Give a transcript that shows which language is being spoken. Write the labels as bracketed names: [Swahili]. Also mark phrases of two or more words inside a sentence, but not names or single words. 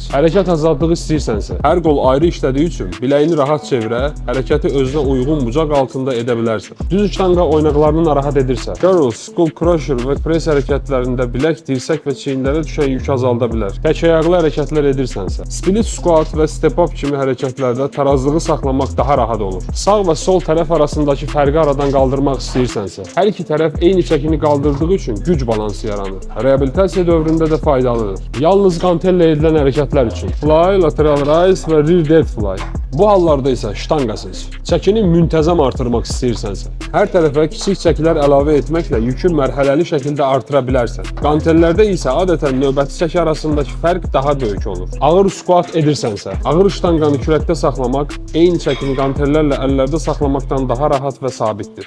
[Azerbaijani] Hərəkət azadlığı istəyirsənsə, hər qol ayrı işlədiyi üçün biləyini rahat çevirə, hərəkəti özünə uyğun bucaq altında edə bilərsən. Düz ştanga oynaqlarını narahat edirsə, curls, [English] skull crusher [Azerbaijani] və press hərəkətlərində bilək, dirsək və çiyinlərə düşən yük azalda bilər. Tək ayaqlı hərəkətlər edirsənsə, [English] split squat [Azerbaijani] və [English] step up [Azerbaijani] kimi hərəkətlərdə tarazlığı saxlamaq daha rahat olur. Sağ və sol tərəf arasındakı fərqi aradan qaldırmaq istəyirsənsə, hər iki tərəf eyni çəkini qaldırdığı üçün güc balansı yaranır. Reabilitasiya dövründə də faydalıdır. Yalnız qantellə edilən hərəkətlər üçün fly, [English] lateral rise [Azerbaijani] və [English] rear dead fly. [Azerbaijani] Bu hallarda isə ştanga seç. Çəkini müntəzəm artırmaq istəyirsənsə, hər tərəfə kiçik çəkilər əlavə etməklə yükü mərhələli şəkildə artıra bilərsən. Qantellərdə isə adətən növbəti çəki arasındakı fərq daha böyük olur. Ağır squat edirsənsə, ağır ştanqanı kürəkdə saxlamaq eyni çəkini qantellərlə əllərdə saxlamaqdan daha rahat və sabitdir.